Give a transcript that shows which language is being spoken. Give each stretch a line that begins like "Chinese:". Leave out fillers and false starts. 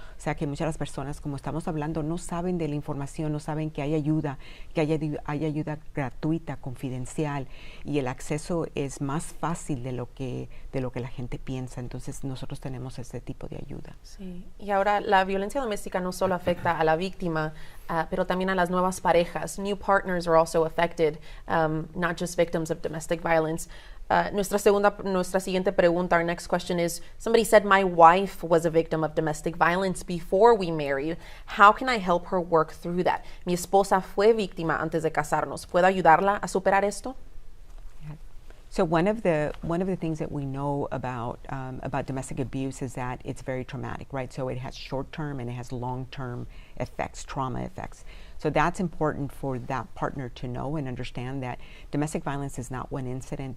Spanish: O sea que muchas de las personas, como estamos hablando, no saben de la información, no saben que hay ayuda, que hay ayuda gratuita, confidencial, y el acceso es más fácil de lo que la gente piensa. Entonces nosotros tenemos ese tipo de ayuda. Sí. Y ahora la violencia doméstica no solo afecta a la víctima, pero también a las nuevas parejas.
English: New partners are also affected, not just victims of domestic violence.
Spanish: Nuestra siguiente pregunta,
English: our next question is, somebody said, my wife was a victim of domestic violence before we married. How can I help her work through that?
Spanish: Mi esposa fue víctima antes de casarnos. ¿Puedo ayudarla a superar esto?
English: So one of the things that we know about domestic abuse is that it's very traumatic, right? So it has short-term and it has long-term effects, trauma effects. So that's important for that partner to know and understand that domestic violence is not one incident.